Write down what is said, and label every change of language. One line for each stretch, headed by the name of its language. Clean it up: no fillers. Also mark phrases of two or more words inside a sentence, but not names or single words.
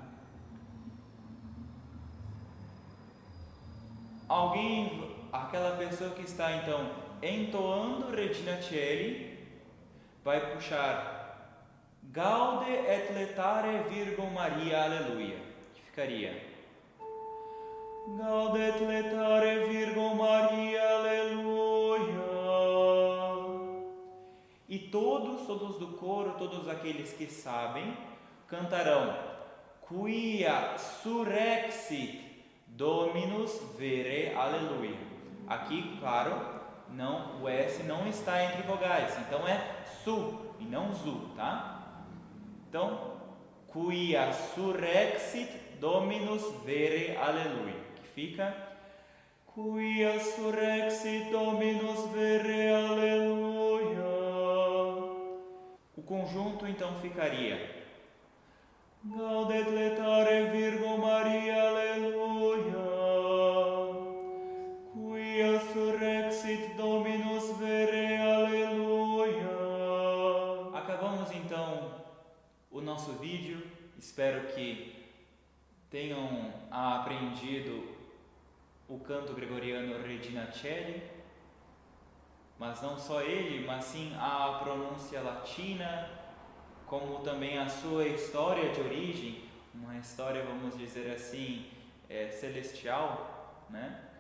Portuguese: Aquela pessoa que está então entoando Regina Coeli, vai puxar
Latin: Gaude et letare Virgo Maria, Aleluia,
Portuguese: que ficaria
Latin: Gaude et letare Virgo Maria, Aleluia.
Portuguese: E todos do coro, todos aqueles que sabem,
Latin: cantarão Quia surrexit Dominus vere, Aleluia.
Portuguese: Aqui, claro, o S não está entre vogais, então é su e não zu, tá? Então,
Latin: Quia surrexit Dominus vere, Aleluia,
Portuguese: que fica
Latin: Quia surrexit Dominus vere, Aleluia.
Portuguese: O conjunto então ficaria
Latin: Gaude et letare Virgo Maria, Aleluia. Quia surrexit Dominus vere, Aleluia.
Portuguese: Acabamos então o nosso vídeo. Espero que tenham aprendido o canto gregoriano Regina Coeli, mas não só ele, mas sim a pronúncia latina, como também a sua história de origem, uma história, vamos dizer assim, celestial, né?